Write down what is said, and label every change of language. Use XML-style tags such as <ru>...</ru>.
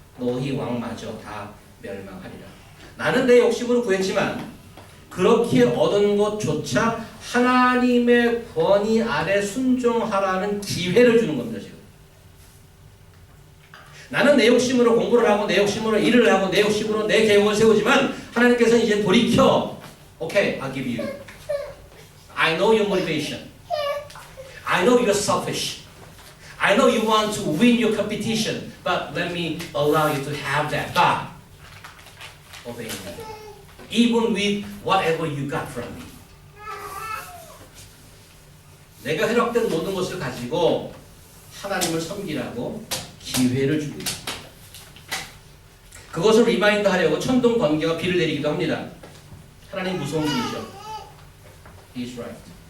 <ko>너희 왕마저 다 멸망하리라. 나는 내 욕심으로 구했지만 그렇게 얻은 것조차 하나님의 권위 아래 순종하라는 기회를 주는 겁니다. 지금 나는 내 욕심으로 공부를 하고 내 욕심으로 일을 하고 내 욕심으로 내 계획을 세우지만 하나님께서는 이제 돌이켜</ko> <en>Okay, I'll give you. I know your motivation. I know you're selfish. I know you want to win your competition, but let me allow you to have that. But obey me, even with whatever you got from me.</en> <ko>내가 허락된 모든 것을 가지고 하나님을 섬기라고 기회를 주고 있습니다. 그것을 리마인드 하려고 천둥 번개와 비를 내리기도 합니다. 하나님 무서운 분이죠.</ko> <en>He is right.</en>